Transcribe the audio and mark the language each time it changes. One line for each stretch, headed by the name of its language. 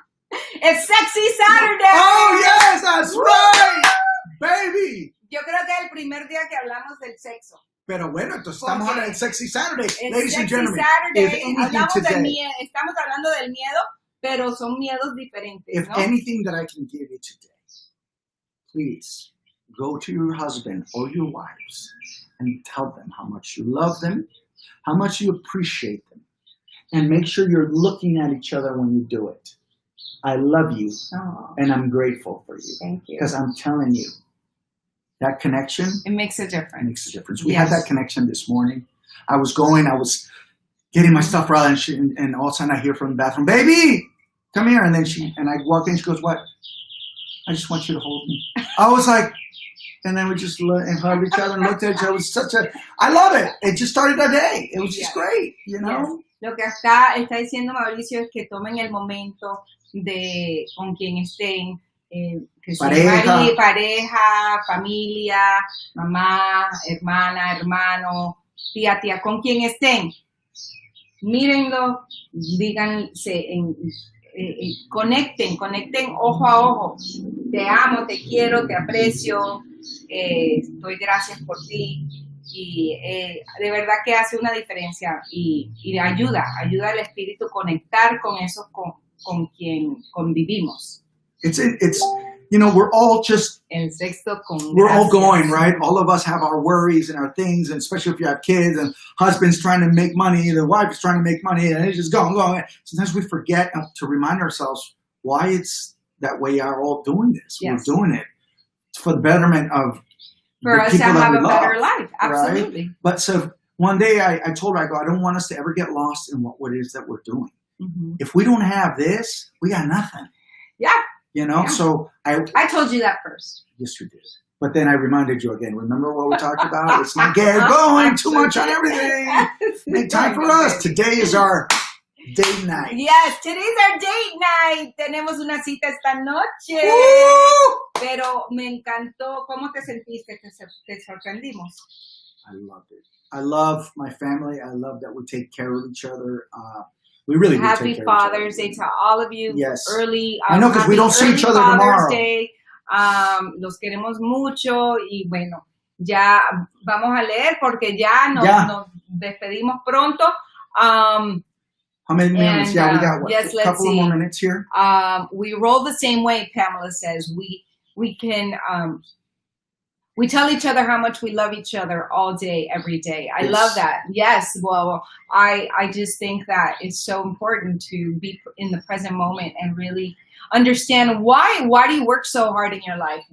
English: It's Sexy Saturday. Oh, yes, that's right. Baby.
Spanish: Yo creo que es el primer día que hablamos del sexo. Pero bueno, entonces estamos hablando del Sexy Saturday.
English: Ladies and gentlemen,
Spanish: estamos hablando del miedo, pero son miedos diferentes.
English: If anything that I can give you today, please go to your husband or your wives and tell them how much you love them, how much you appreciate them, and make sure you're looking at each other when you do it. I love you, and I'm grateful for you. Thank you. Because I'm telling you, that connection... It makes a difference. It makes a difference. We had that connection this morning. I was getting my stuff right, and all of a sudden I hear from the bathroom, baby, come here. And then I walk in, she goes, what? I just want you to hold me. I was like, and then we just hugged each other and looked at each other. It was I love it. It just started our day. It was just great, you know? Yes.
Spanish: Lo que está diciendo Mauricio es que tomen el momento de con quien estén, que pareja, familia, mamá, hermana, hermano, tía, con quien estén. Mírenlo, díganse, conecten ojo a ojo. Te amo, te quiero, te aprecio, doy gracias por ti. Y de verdad que hace una diferencia y ayuda al espíritu conectar con esos con quien convivimos.
English: It's we're all just we're all going, right? All of us have our worries and our things, and especially if you have kids and husband's trying to make money, the wife is trying to make money, and it's just going. Sometimes we forget to remind ourselves why it's that way. Are all doing this? Yes. We're doing it for the betterment of for us to have a better life. Absolutely. Right? But so one day I told her, I don't want us to ever get lost in what it is that we're doing. Mm-hmm. If we don't have this, we got nothing. Yeah. So I told you that first. Yes, you did. But then I reminded you again. Remember what we talked about? It's not get going too much on everything. Make time for us. Today is our date night. Yes, today's our date night.
Spanish: Tenemos una cita esta noche. Pero me encantó. ¿Cómo te sentiste? ¿Te sorprendimos?
English: I loved it. I love my family. I love that we take care of each other. We really do take care Happy Father's Day to all of you. Yes. Early. I know because we don't see each other Father's tomorrow. Day.
Spanish: Los queremos mucho y bueno, ya vamos a leer porque ya nos despedimos pronto.
English: How many minutes? Yeah, we got yes, a couple of more minutes here. We roll the same way, Pamela says. We can we tell each other how much we love each other all day, every day. I love that. Yes. Well, I just think that it's so important to be in the present moment and really understand why do you work so hard in your life?